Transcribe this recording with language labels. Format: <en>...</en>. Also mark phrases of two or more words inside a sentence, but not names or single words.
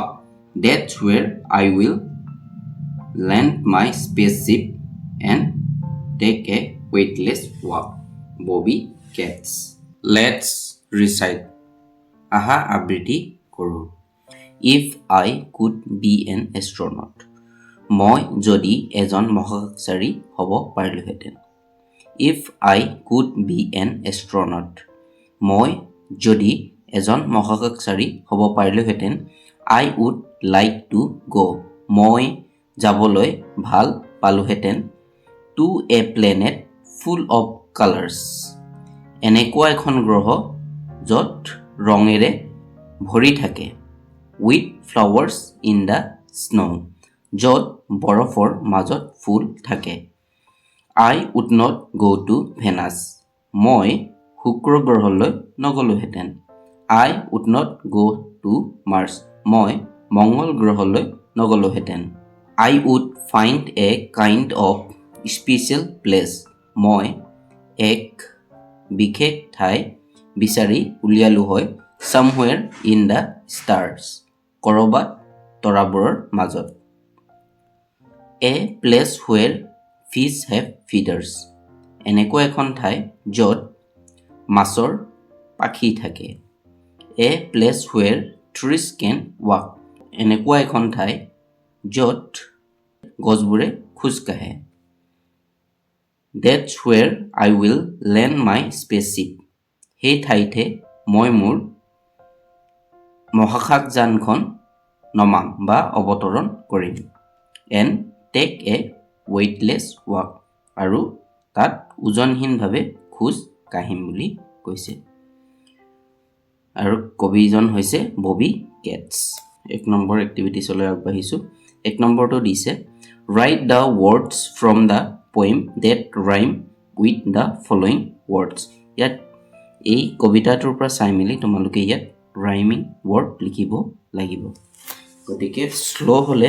<en>That's where I will land my spaceship and take a weightless walk. Bobby Katz. Let's recite.</en> <as>আহা আবৃত্তি কৰোঁ.</as> <en>If I could be an astronaut.</en> <as>মই যদি এজন মহাকাশচাৰী হ'ব পাৰিলোহেঁতেন।</as> <en>If I could be an astronaut.</en> <as>মই যদি এজন মহাকাশচাৰী হ'ব পাৰিলোহেঁতেন</as> <en>I would like to go.</en> <as>মই যাবলৈ ভাল পালোহেঁতেন</as> <en>to a planet full of colors.</en> <as>এনেকুৱা এখন গ্ৰহ য'ত ৰঙেৰে ভৰি থাকে</as> <en>with flowers in the snow.</en> <as>য'ত বৰফৰ মাজত ফুল থাকে।</as> <en>I would not go to Venus.</en> <as>মই শুক্ৰ গ্ৰহলৈ নগলোহেঁতেন।</as> <en>I would not go to Mars.</en> <as>মই মংগল গ্ৰহলৈ নগলোহেঁতেন।</as> <en>I would find a kind of special place.</en> <as>মই এক বিশেষ ঠাই বিচাৰি উলিয়ালো হয়</as> <en>somewhere in the stars.</en> <as>কৰবাত তৰাবোৰৰ মাজত।</as> <en>A place where fish have feathers.</en> <as>এনেকুৱা এখন ঠাই য'ত মাছৰ পাখি থাকে।</as> <en>A place where trees can walk.</en> <as>এনেকুৱা এখন ঠাই য'ত গছবোৰে খোজ কাঢ়ে।</as> <en>That's where I will land my spaceship.</en> <as>সেই ঠাইতে মই মোৰ মহাকাশযানখন নমাম বা অৱতৰণ কৰিম।</as> <en>And take a weightless walk.</en> <as>আৰু তাত ওজনহীনভাৱে খোজ কাঢ়িম বুলি কৈছে। আৰু কবিজন হৈছে ববি কেটছ। 1 নম্বৰ এক্টিভিটিছলৈ আগবাঢ়িছোঁ। 1 নম্বৰটো দিছে</as> <en>Write the words from the poem that rhyme with the following words.</en> <as>ইয়াত এই কবিতাটোৰ পৰা চাই মেলি তোমালোকে ইয়াত ৰাইমিং ৱৰ্ড লিখিব লাগিব। গতিকে শ্ল'</as>